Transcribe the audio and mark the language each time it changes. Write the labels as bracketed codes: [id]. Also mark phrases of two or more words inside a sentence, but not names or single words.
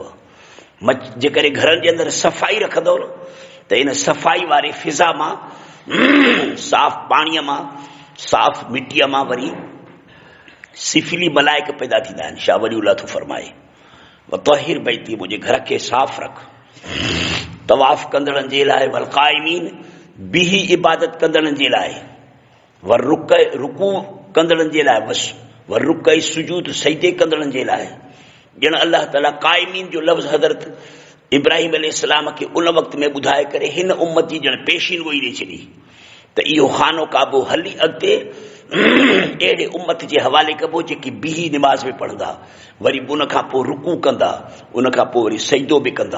[sd] जेकॾहिं घरनि जे अंदरि सफ़ाई रखंदव न, त इन सफ़ाई वारे फिज़ा मां, साफ़ पाणीअ मां, साफ़ मिटीअ मां वरी सिफिली मलाइक पैदा थींदा आहिनि। शाह वली थो फरमाए [ar] وطهر بيتي, [sd] मुंहिंजे घर खे साफ़ रख। तवाफ़ कंदड़नि जे लाइ, [ar] والقائمين [sd] बिही इबादत कंदड़नि जे लाइ, [ar] والركع [sd] कंदड़नि जे लाइ, बसि [ar] والركع السجود [sd] सजदे कंदड़नि जे लाइ। ॼण अल्लाह ताला क़ाइमीन जो लफ़्ज़ हज़रत इब्राहिम अलैहिस्सलाम खे उन वक़्त में ॿुधाए करे हिन उम्मत जी ॼण पेशीन गोई ॾेई छॾी त इहो खानो काबो हली अॻिते अहिड़े उम्मत जे हवाले कबो जेकी बिही निमाज़ में पढ़ंदा, वरी उन खां पोइ रुकू कंदा, उन खां पोइ वरी सजदो बि कंदा।